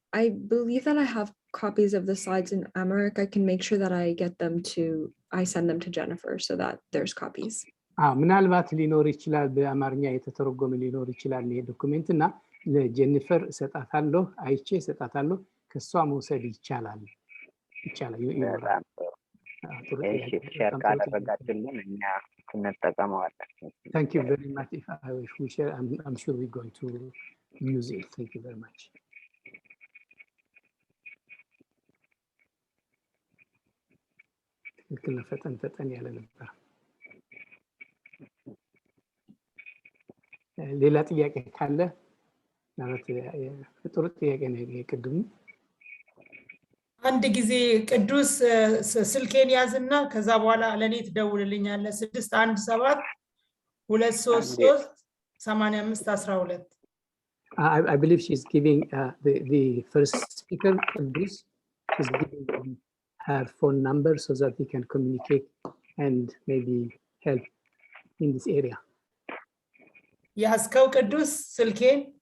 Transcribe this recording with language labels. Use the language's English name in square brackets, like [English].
[English] I believe that I have copies of the slides in Amharic. I can make sure that I send them to Jennifer so that there's copies. [Amharic] ምናልባት ሊኖር ይችላል በአማርኛ የተተረጎመ ሊኖር ይችላል ይሄ ዶክመንት እና ለጄኒፈር ሰጣታለሁ አይቼ ሰጣታለሁ ከሷ መውሰድ ይቻላል ይኖራል ሼር ካደረጋችሁልን እኛ እንጠቀመዋለን [English] Thank you very much. If we share, I'm sure we're going to use it. Thank you very much. [Amharic] ትክክል ፈጠን ያለ ነበር። ሌላ ጥያቄ ካለ ማለት ጥሩ ጥያቄ ነው የቅድሙ አንድ ጊዜ ቅዱስ ስልኬን ያዝና ከዛ በኋላ ለኔ ትደውልልኛለህ 617 233 8512 [English] I believe she's giving the first speaker Kudus is giving her phone number so that he can communicate and maybe help in this area. [Amharic] ያስከው ቅዱስ ስልኬን